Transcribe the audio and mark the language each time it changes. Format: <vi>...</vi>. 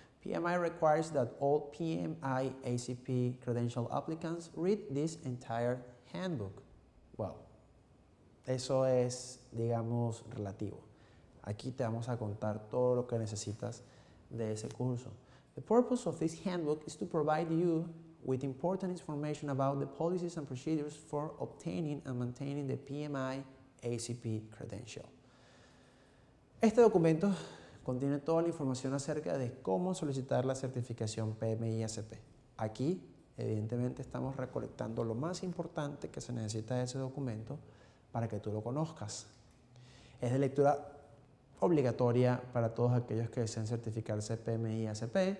<en>PMI requires that all PMI ACP credential applicants read this entire handbook.</en> <es>Well, eso es, digamos, relativo. Aquí te vamos a contar todo lo que necesitas de ese curso.</es> <en>The purpose of this handbook is to provide you with important information about the policies and procedures for obtaining and maintaining the PMI ACP credential.</en> <es>Este documento contiene toda la información acerca de cómo solicitar la certificación PMI ACP. Aquí, evidentemente, estamos recolectando lo más importante que se necesita de ese documento para que tú lo conozcas. Es de lectura obligatoria para todos aquellos que deseen certificarse PMI ACP.</es>